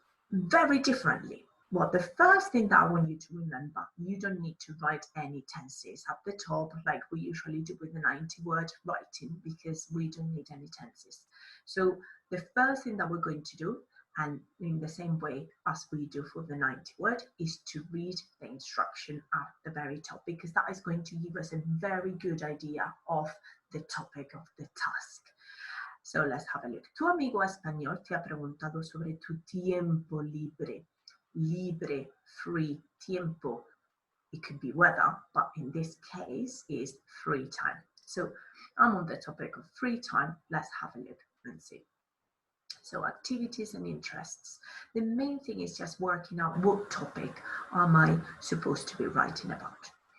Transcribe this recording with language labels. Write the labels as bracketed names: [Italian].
[English] Very differently. Well, the first thing that I want you to remember, you don't need to write any tenses at the top like we usually do with the 90-word writing, because we don't need any tenses. So the first thing that we're going to do, and in the same way as we do for the 90-word, is to read the instruction at the very top, because that is going to give us a very good idea of the topic of the task. So let's have a look. [Spanish] Tu amigo español te ha preguntado sobre tu tiempo libre. Libre, free, tiempo. [English] It could be weather, but in this case is free time. So I'm on the topic of free time. Let's have a look and see. So activities and interests. The main thing is just working out what topic am I supposed to be writing about.